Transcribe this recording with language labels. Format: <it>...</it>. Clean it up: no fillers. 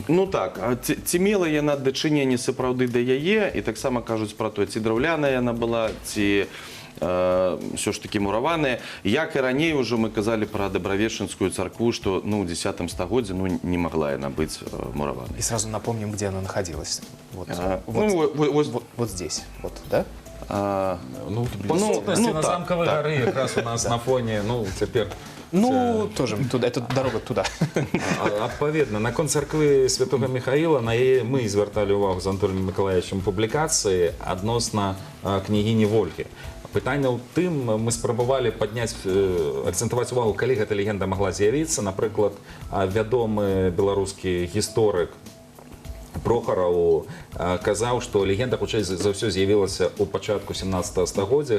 <be>ну так, ці мела яна дачыненне сапраўды да яе, і таксама кажуць пра тое, ці драўляная яна была, ці</be> <ru>все ж таки</ru> <be>мураваная. Як і раней уже мы казалі пра Дабравешчынскую царкву, што ну, ў 10 стагоддзі ну, не могла яна быць мураванай.</be> <ru>И сразу напомним, где она находилась. Вот, вот здесь, вот, да? Ну, по сутности на</ru> <be>так,</be> <ru>Замковой горы</ru> <be>якраз у нас на фоне, ну, цяпер...</be> <ru>Ну, тоже туда, это дорога туда.</ru> <be>Адпаведна, наконт царквы святога Міхаіла на яе мы звярталі ўвагу з Анатоліем Миколаевичем публікацыі адносна княгіні Вольгі. Пытанне ў тым, мы спрабавалі падняць, акцэнтаваць увагу, калі гэта легенда магла з'явіцца. Напрыклад, вядомы беларускі гісторык Прохараў казаў, што легенда хутчэй за ўсё з'явілася ў пачатку 17 стагоддзя.</be>